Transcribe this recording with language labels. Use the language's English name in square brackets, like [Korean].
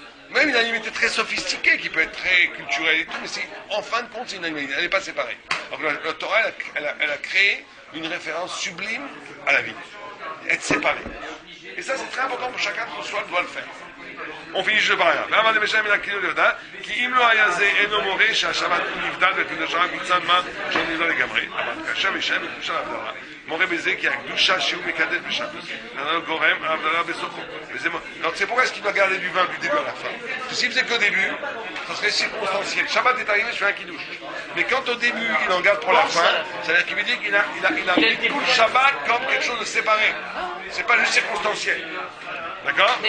[French] Même une animalité très sophistiquée, qui peut être très culturelle et tout, mais en fin de compte, c'est une animalité. Elle n'est pas séparée. Alors que la Torah, elle a créé une référence sublime à la vie. Être séparé. Et ça, c'est très important pour chacun de soi, doit le faire. On finit juste par là. [Hebrew] כי אם לא היה זה אינו מורה שהשבת הוא נבדל וקדושה מצד מה שנבדל לגמרי, אבל כאשר יישאר בקדושה להבדלה, מורה בזה כי הקדושה שהוא מקדש בשבת, זה גורם ההבדלה בסופו. [French] Donc c'est pourquoi est-ce qu'il doit garder du vin du début à la fin? Parce que s'il faisait qu'au début, ça serait circonstanciel. Shabbat est arrivé, je fais un kidouche. Mais quand au début, il en garde pour la fin, c'est-à-dire qu'il veut dire qu'il a mis tout le Shabbat comme quelque chose de séparé. C'est pas juste circonstanciel. D'accord?